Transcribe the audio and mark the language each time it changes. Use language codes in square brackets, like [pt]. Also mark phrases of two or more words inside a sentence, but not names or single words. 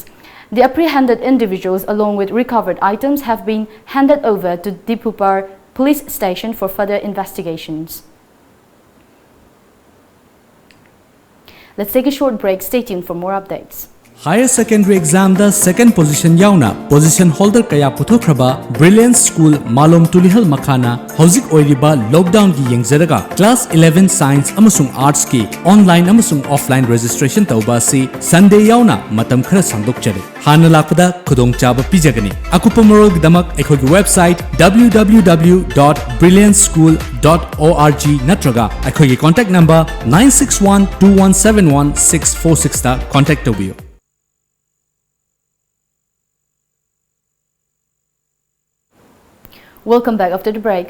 [en] The apprehended individuals, along with recovered items, have been handed over to Dipupar police station for further investigations. Let's take a short break. Stay tuned for more updates. Higher secondary exam [mni] the [en] second position [mni] yauna [en] position holder [mni] kaya puthokraba Brilliance School Malom Tulihal Makhana Hozik Oiriba lockdown gi yengzaraga [en] class 11 science [mni] amasung arts ki online amasung [en] offline registration [mni] tauba si Sunday yauna matam khara sangdokchare hana lakpada khudong chaba pijagani akupa marol gidamak ekhogi website www.brillianceschool.org natraga ekhogi [en] contact number [mni] 9612171646 ta contact tobiyo. [en] Welcome back after the break.